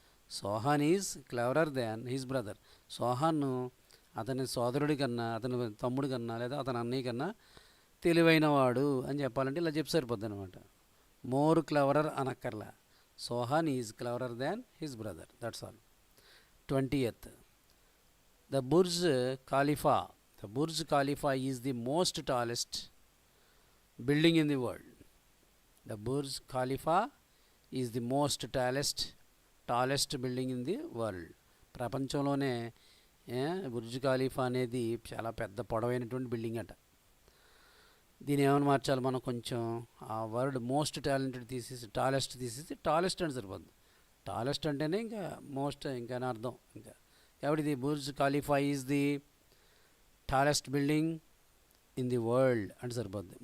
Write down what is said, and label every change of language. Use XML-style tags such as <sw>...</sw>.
<en>Sohan is cleverer than his brother.</en> <te>Sohan అతని సోదరుడి కన్నా, అతని తమ్ముడి కన్నా, లేదా అతని అన్నయ్య కన్నా తెలివైనవాడు అని చెప్పాలంటే ఇలా చెప్పి సరిపోద్ది అనమాట. More cleverer అనక్కర్లా.</te> <en>Sohan is cleverer than his brother, that's all. 20th. The Burj Khalifa. The Burj Khalifa is the most tallest building in the world. The Burj Khalifa is the most tallest building in the world.</en> <te>ప్రపంచంలోనే Burj Khalifa అనేది చాలా పెద్ద పొడవైనటువంటి building అట. దీని ఏమైనా మార్చాలి మనం కొంచెం, ఆ వర్డ్ మోస్ట్ టాలెంటెడ్ తీసేసి టాలెస్ట్ అని సరిపోద్ది. టాలెస్ట్ అంటేనే ఇంకా మోస్ట్ ఇంకా అని అర్థం. ఇంకా కాబట్టి</te> <en>Burj Khalifa is the tallest building in the world</en> <te>అంటే సరిపోద్ది.</te>